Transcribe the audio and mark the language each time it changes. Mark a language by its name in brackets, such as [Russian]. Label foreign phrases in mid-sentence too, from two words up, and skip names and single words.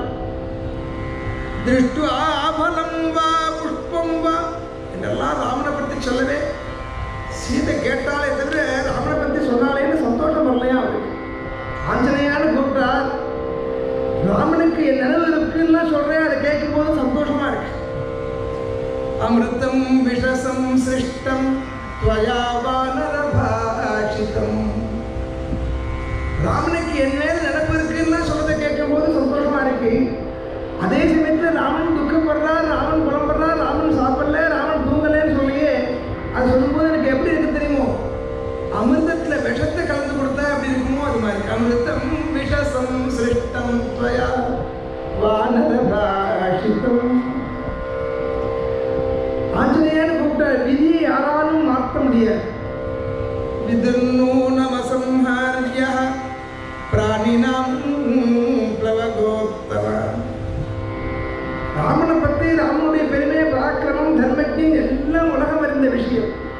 [Sanskrit] दृष्टु आफलं वा पुष्पं वा [Tamil] என்றெல்லாம் ராமனை பற்றி சொல்லவே சீதை கேட்டாலே தவிர ராமனை பற்றி சொன்னாலேன்னு சந்தோஷம் வரலையா அவருக்கு. ஆஞ்சநேயான்னு கூப்பிட்டார். ராமனுக்கு என் நினைவு இருக்குன்னா சொல்றேன். அதை கேட்கும் போது சந்தோஷமா இருக்கு. [Sanskrit] अमृतं विषसं सृष्टम् त्वया वानरभाषितम्. [Tamil] ராமனுக்கு என் மேல் நினைப்பு இருக்குன்னா சொல்றதை கேட்கும் போது சந்தோஷமா இருக்கு. அதே சமயத்தில் ராமன் துக்கப்படுறார், ராமன் புலம்படுறார், ராமன் சாப்பிடல, ராமன் தூங்கலன்னு சொல்லியே அது சொல்லும்போது எனக்கு எப்படி இருக்கு தெரியுமோ? அமிர்தத்தில் விஷத்தை கலந்து கொடுத்தா எப்படி இருக்குமோ அது மாதிரி. [Sanskrit] अमृतं विषसं सृष्टम् त्वया वानरभाषितम्. [Tamil] விதியை யாராலும் மாற்ற முடியாது. [Sanskrit] विधिर्नूनमसंहार्यः प्राणिनां प्लवगोत्तम. [Tamil] ராமனை பற்றி, ராமனுடைய பெருமை, பராக்கிரமம், தர்மத்தின் எல்லாம் உலகம் அறிந்த விஷயம்.